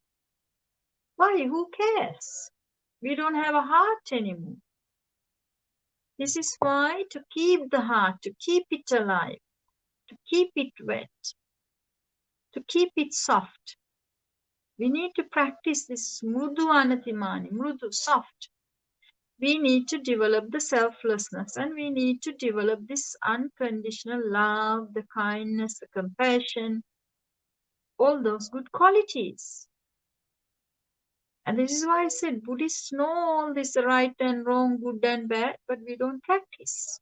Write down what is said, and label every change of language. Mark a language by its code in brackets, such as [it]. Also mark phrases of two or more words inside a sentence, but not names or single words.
[en] Why? Who cares? We don't have a heart anymore. This is why, to keep the heart, to keep it alive, to keep it wet, to keep it soft, We need to practice this [pi] mrudu anatimani, mrudu, [en] soft. We need to develop the selflessness, and we need to develop this unconditional love, the kindness, the compassion, all those good qualities. And this is why I said Buddhists know all this right and wrong, good and bad, but we don't practice.